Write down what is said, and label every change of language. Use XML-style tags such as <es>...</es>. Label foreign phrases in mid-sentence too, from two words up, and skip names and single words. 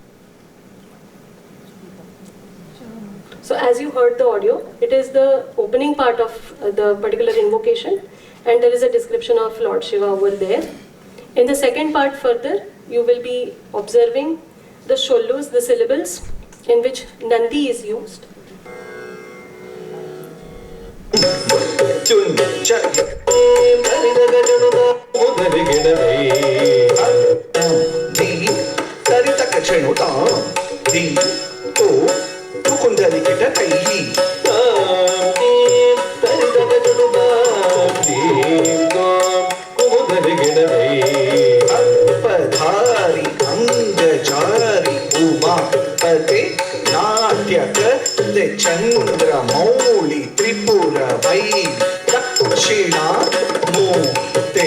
<en>So as you heard the audio, it is the opening part of the particular invocation, and there is a description of Lord Shiva over there. In the second part further, you will be observing the shollus, the syllables in which Nandi is used.</en> <sa>ಮೃತ್ಯುಂಜಯ ಧೀ ತರಿತಕ ಕ್ಷಣುತ ಧೀ ತೋ ತುಕುಂದಲಿ ಕಿಟ ಕೈ ಅಲ್ಪಧಾರಿ ಅಂಗಜಾರಿ ಉಮಾ ಪತೆ ನಾಟ್ಯಕ ಚಂದ್ರ ಮೌಳಿ ತ್ರಿಪುರ ವೈ ದಕ್ಷಿಣಾ ಮೂರ್ತೆ</sa>